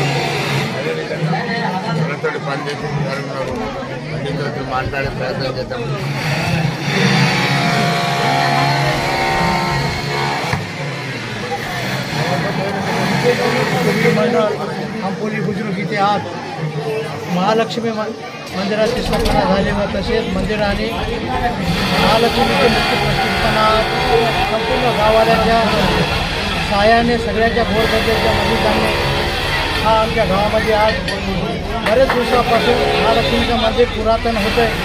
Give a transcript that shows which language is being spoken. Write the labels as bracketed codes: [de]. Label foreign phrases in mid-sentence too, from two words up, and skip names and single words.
[te] అదేవిధంగా చులతో పనిచేసి ఉన్నారు. పండితులతో మాట్లాడే ప్రయత్నం చేద్దాం. [mr] अंबोली बुजुर्ग इतिहास महालक्ष्मी मंदिराची स्थापना झाली व तसेच मंदिर आणि महालक्ष्मीचे मूर्ती प्रतिष्ठापना संपूर्ण गावाच्या साहाय्याने सगळ्याच्या गोरगरिबाच्या मदतीने हा आमच्या गावामध्ये आज बरेच दिवसापासून महालक्ष्मीचं मंदिर पुरातन होतं आहे.